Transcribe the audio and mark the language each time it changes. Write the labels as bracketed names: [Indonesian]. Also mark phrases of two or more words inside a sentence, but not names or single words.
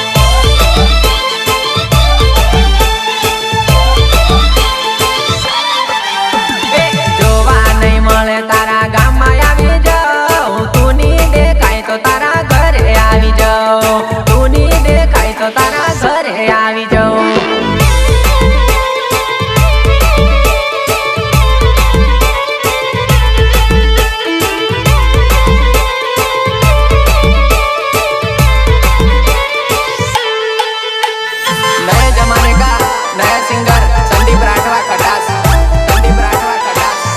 [Gujarati] જોવા નહીં મળે તારા ગામમાં આવી જાઉં, તું ની દેખાય તો તારા ઘરે આવી જાઉં, તું ની દેખાય તો તારા ઘરે આવી જાઉં. [Hindi] नए जमाने का नया सिंगर संदीप राठवा खटास, संदीप राठवा खटास.